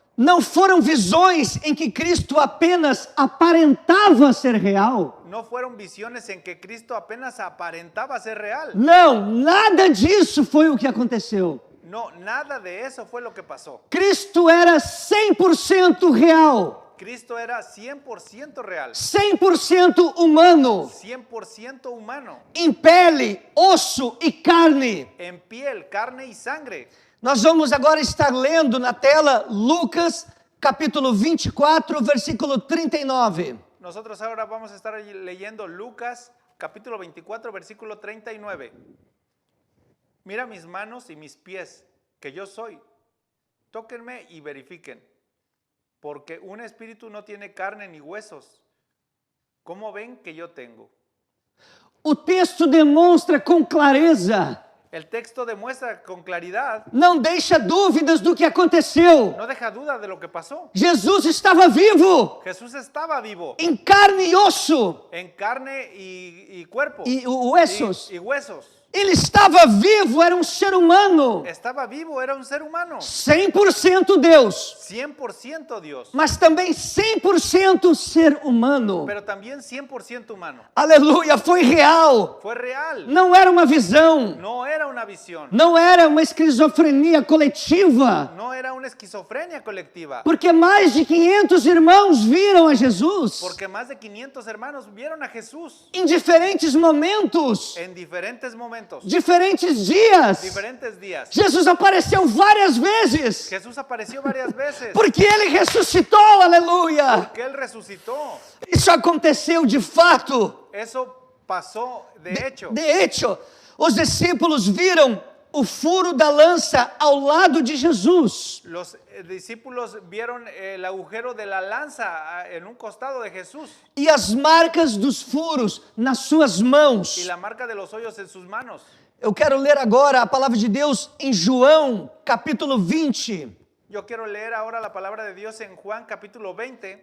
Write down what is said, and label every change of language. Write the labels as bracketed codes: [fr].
[pt] Não foram visões em que Cristo apenas aparentava ser real. [es] No fueron visiones en que Cristo apenas aparentaba ser real. [pt] Não, nada disso foi o que aconteceu. [es] No, nada de eso fue lo que pasó. [pt] Cristo era 100% real, [es] Cristo era 100% real, [pt] 100% humano, [es] 100% humano, [pt] em pele, osso e carne. [es] en piel, carne y sangre. [pt] Nós vamos agora estar lendo na tela Lucas, capítulo 24, versículo 39. [es] Nosotros ahora vamos a estar leyendo Lucas, capítulo 24, versículo 39. Mira mis manos y mis pies, que yo soy. Tóquenme y verifiquen, porque un espíritu no tiene carne ni huesos. ¿Cómo ven que yo tengo? [pt] O texto demonstra com clareza, [es] El texto demuestra con claridad, [pt] não deixa dúvidas do que aconteceu. [es] no deja duda de lo que pasó. [pt] Jesus estava vivo, [es] Jesús estaba vivo, [pt] em carne e osso [es] en carne y cuerpo, e huesos. y huesos. [pt] Ele estava vivo, era um ser humano, [es] Estaba vivo, era un ser humano, [pt] 100% Deus, [es] 100% Dios, [pt] mas também 100% ser humano. [es] pero también 100% humano. [pt] Aleluia, foi real. [es] Fue real, [pt] Não era uma visão, [es] no era una visión, [pt] não era uma esquizofrenia coletiva, [es] no era una esquizofrenia colectiva, [pt] porque mais de 500 irmãos viram a Jesus [es] porque más de 500 hermanos vieron a Jesús [pt] em diferentes momentos, [es] en diferentes momentos, [pt] diferentes dias. [es] diferentes días. [pt] Jesus apareceu várias vezes, [es] Jesús apareció varias veces [pt] porque ele ressuscitou, aleluia. [es] que Él resucitó. [pt] Isso aconteceu de fato. [es] Eso pasó de hecho. De hecho, [pt] os discípulos viram o furo da lança ao lado de Jesus. [es] Los discípulos vieron el agujero de la lanza en un costado de Jesús [pt] E as marcas dos furos nas suas mãos. [es] y la marca de los hoyos en sus manos. [pt] Eu quero ler agora a palavra de Deus em João, capítulo 20, [es] Yo quiero leer ahora la palabra de Dios en Juan capítulo 20